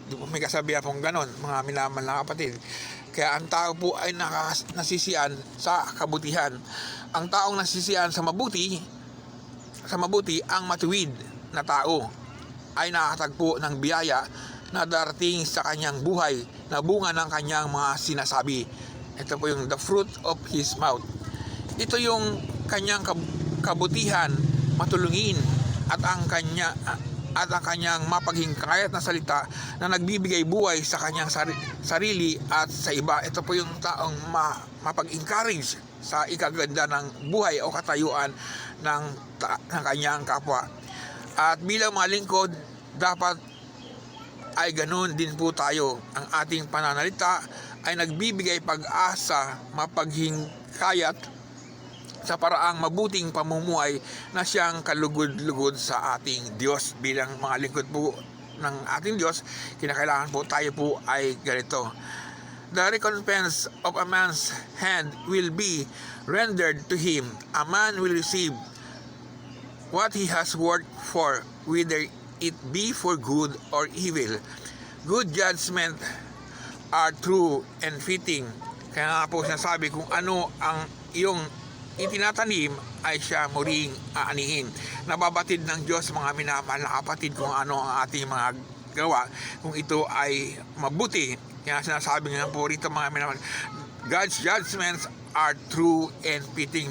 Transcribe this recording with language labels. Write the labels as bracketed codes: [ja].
[tl] May kasabihan pong ganon, mga minamahal na kapatid. Kaya ang tao po ay nasisiyan sa kabutihan. Ang taong nasisiyan sa mabuti, ang matuwid na tao ay nakatagpo ng biyaya na darating sa kanyang buhay na bunga ng kanyang mga sinasabi. Ito po yung [en] the fruit of his mouth. [tl] Ito yung kanyang kabutihan, matulungin, at ang kanyang mapaghingkayat na salita na nagbibigay buhay sa kanyang sarili at sa iba. Ito po yung taong mapag-encourage sa ikaganda ng buhay o katayuan ng kanyang kapwa. At bilang mga lingkod, dapat ay ganoon din po tayo. Ang ating pananalita ay nagbibigay pag-asa, mapaghingkayat sa paraang mabuting pamumuhay na siyang kalugod-lugod sa ating Diyos. Bilang mga lingkod po ng ating Diyos, kinakailangan po tayo po ay ganito: [en] the recompense of a man's hand will be rendered to him. A man will receive what he has worked for, whether it be for good or evil. Good judgment are true and fitting. [tl] Kaya nga po sinasabi, kung ano ang iyong itinatanim ay siya muling aanihin. Nababatid ng Diyos, mga minamahal na kapatid, kung ano ang ating mga gawa, kung ito ay mabuti. Kaya sinasabi nga po rito, mga minamahal, [en] God's judgments are true and fitting.